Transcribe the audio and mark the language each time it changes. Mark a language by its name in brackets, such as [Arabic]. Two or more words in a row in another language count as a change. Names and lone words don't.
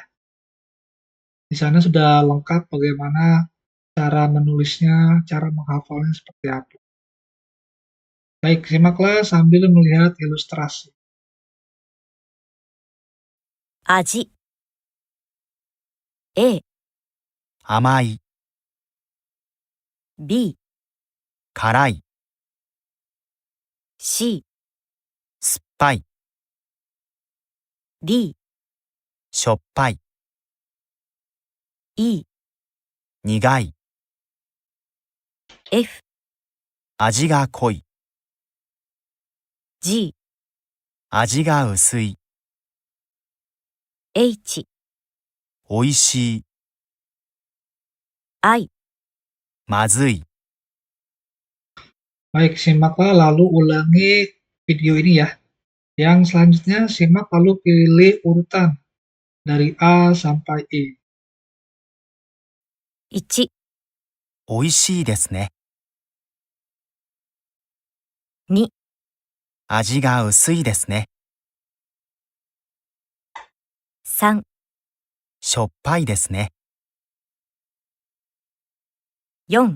[Indonesian] Di sana sudah lengkap bagaimana cara menulisnya, cara menghafalnya seperti apa. Baik, simaklah sambil melihat ilustrasi. [Japanese] Aji A 甘い、 B 辛い、 C 酸っぱい、 D しょっぱい、 E 苦い、 F 味が濃い、 G 味が薄い、 H おいしい、 I まずい。 [Indonesian] Baik, simaklah lalu ulangi video ini ya. Yang selanjutnya simak lalu pilih urutan dari A sampai E. [Japanese] 1、おいしいですね。 2、味が薄いですね。 3、しょっぱいですね。 4、